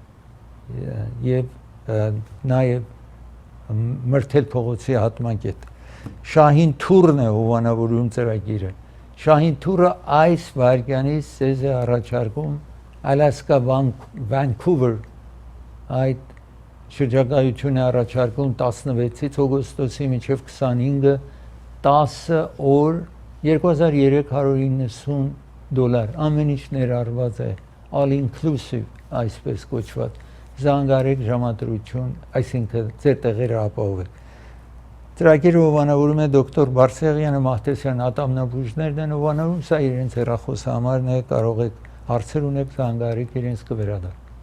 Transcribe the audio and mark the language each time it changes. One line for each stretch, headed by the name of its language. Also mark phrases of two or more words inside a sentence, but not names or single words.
Armenian: եւ նաեւ Մրթել փողոցի հատման կետ Շահին թուրն է հովանավորում ծրագիրը Շահին թուրը այս վարքյանից ցեզ է առաջարկում Alaska Vancouver այդ շրջագայությունը առաջարկում 16-ից օգոստոսի մինչև 25-ը 10 օր $2390 ամեն ինչ ներառված է
English: all inclusive
Armenian: այսպես կոչված զանգարեք ժամադրություն այսինքն ձեր տեղերը ապահովեք ծրագիրը հովանավորում է դոկտոր Բարսեղյանը Մահտեսյան ատամնաբույժներն են հովանավորում սա իրենց հեռախոսի համարն է կարող եք հարցեր ունեք զանգարեք իրենց կվերադառնա